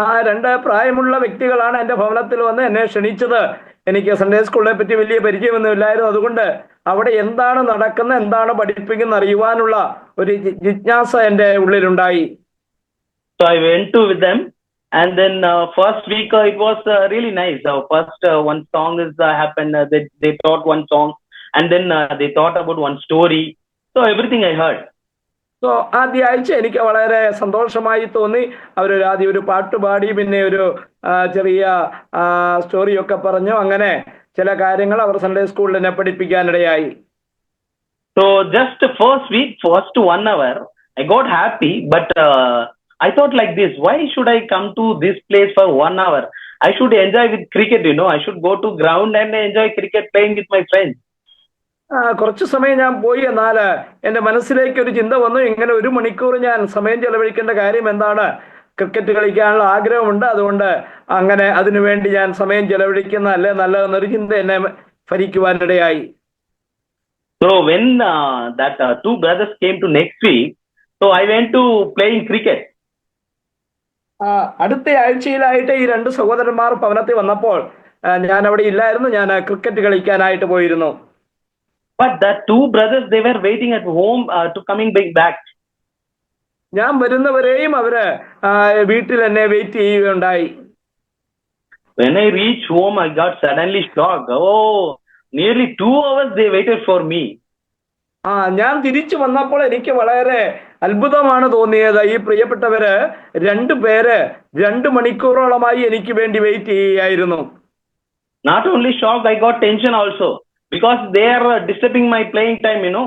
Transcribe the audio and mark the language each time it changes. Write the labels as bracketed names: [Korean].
[Malayalam] 2 പ്രായമുള്ള വ്യക്തികളാണ് എന്റെ ഭവനത്തിൽ വന്ന് എന്നെ ക്ഷണിച്ചത്. എനിക്ക് സൺഡേ സ്കൂളിനെ പറ്റി വലിയ പരിചയമൊന്നുമില്ലായിരുന്നു. അതുകൊണ്ട് അവിടെ എന്താണ് നടക്കുന്നത്, എന്താണ് പഠിപ്പിക്കുന്നത് അറിയുവാനുള്ള ഒരു ജിജ്ഞാസ എന്റെ ഉള്ളിലുണ്ടായി. [English] So I went to with them and then first week it was really nice. First one song is happened, they taught one song and then they taught about one story. So everything I heard. [Malayalam] So ആദ്യ ആഴ്ച എനിക്ക് വളരെ സന്തോഷമായി തോന്നി. ആദ്യം ഒരു പാട്ട് പാടി, പിന്നെ ഒരു ചെറിയ സ്റ്റോറിയൊക്കെ പറഞ്ഞു. അങ്ങനെ ചില കാര്യങ്ങൾ അവർ സൺഡേ സ്കൂളിൽ എന്നെ പഠിപ്പിക്കാനിടയായി. [English] So just first week, first 1 hour I got happy, but I thought like this, why should I come to this place for 1 hour? I should enjoy with cricket, I should go to ground and enjoy cricket playing with my friends. [Malayalam] കുറച്ചു സമയം ഞാൻ പോയി, എന്നാൽ എൻ്റെ മനസ്സിലേക്ക് ഒരു ചിന്ത വന്നു, ഇങ്ങനെ 1 മണിക്കൂർ ഞാൻ സമയം ചെലവഴിക്കേണ്ട കാര്യം എന്താണ്? ക്രിക്കറ്റ് കളിക്കാനുള്ള ആഗ്രഹമുണ്ട്, അതുകൊണ്ട് അങ്ങനെ അതിനുവേണ്ടി ഞാൻ സമയം ചെലവഴിക്കുന്നതല്ലേ നല്ലതെന്നൊരു ചിന്ത എന്നെ ഭരിക്കുവാനിടയായി. [English] So when that 2 brothers came to next week, so I went to playing cricket. [Malayalam] അടുത്ത ആഴ്ചയിലായിട്ട് ഈ 2 സഹോദരന്മാർ ഭവനത്തിൽ വന്നപ്പോൾ ഞാൻ അവിടെ ഇല്ലായിരുന്നു, ഞാൻ ക്രിക്കറ്റ് കളിക്കാനായിട്ട് പോയിരുന്നു. [English] But the 2 brothers, they were waiting at home to coming back. [Malayalam] ഞാൻ വരുന്നവരെയും അവര് വീട്ടിൽ എന്നെ വെയിറ്റ് ചെയ്യുകയുണ്ടായി. [English] When I reached home, I got suddenly shocked. Oh, nearly 2 hours they waited for me. [Malayalam] ഞാൻ തിരിച്ചു വന്നപ്പോൾ എനിക്ക് വളരെ അത്ഭുതമാണ് തോന്നിയത്. ഈ പ്രിയപ്പെട്ടവര് 2 പേര് 2 മണിക്കൂറോളമായി എനിക്ക് വേണ്ടി വെയിറ്റ് ചെയ്യുകയായിരുന്നു. [English] Not only shocked, I got tension also because they are disturbing my playing time,